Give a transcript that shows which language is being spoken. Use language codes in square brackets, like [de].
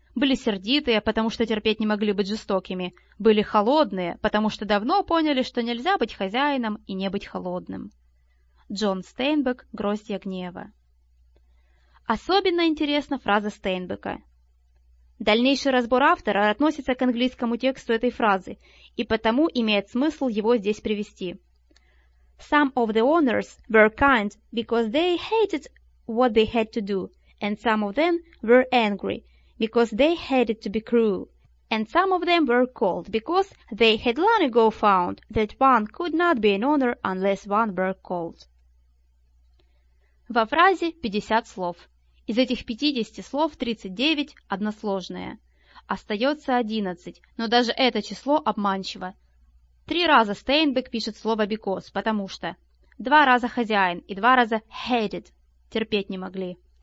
[ru] Были сердитые, потому что терпеть не могли быть жестокими. Были холодные, потому что давно поняли, что нельзя быть хозяином и не быть холодным. Джон Стейнбек, «Гроздья гнева». Особенно интересна фраза Стейнбека. Дальнейший разбор автора относится к английскому тексту этой фразы, и потому имеет смысл его здесь привести. [en] Some of the owners were kind because they hated what they had to do, and some of them were angry because they hated to be cruel, and some of them were cold because they had long ago found that one could not be an owner unless one were cold. [ru] Во фразе 50 слов. Из этих 50 слов 39 – односложные. Остается 11, но даже это число обманчиво. Три раза Стейнбек пишет слово «because», потому что. Два раза «хозяин» и два раза «hated» – терпеть не могли.